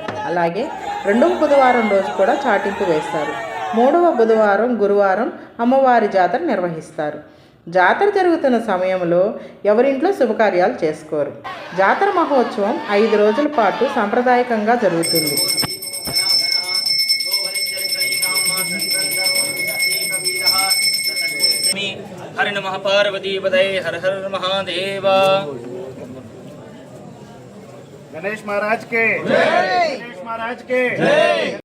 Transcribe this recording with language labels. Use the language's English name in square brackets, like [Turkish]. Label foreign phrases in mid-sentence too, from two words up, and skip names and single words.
[Telugu] అలాగే 2వ బుధవారం రోజు కూడా చాటింపు వేస్తారు. 3వ బుధవారం గురువారం అమ్మవారి జాతర నిర్వహిస్తారు. జాతర జరుగుతున్న సమయంలో ఎవరింట్లో శుభకార్యాలు చేసుకోరు. జాతర మహోత్సవం 5 రోజుల పాటు సాంప్రదాయకంగా జరుగుతుంది. [Sanskrit] हर नमः पार्वती पदे हर हर महादेव। [Hindi] गणेश महाराज के जय, गणेश महाराज के जय।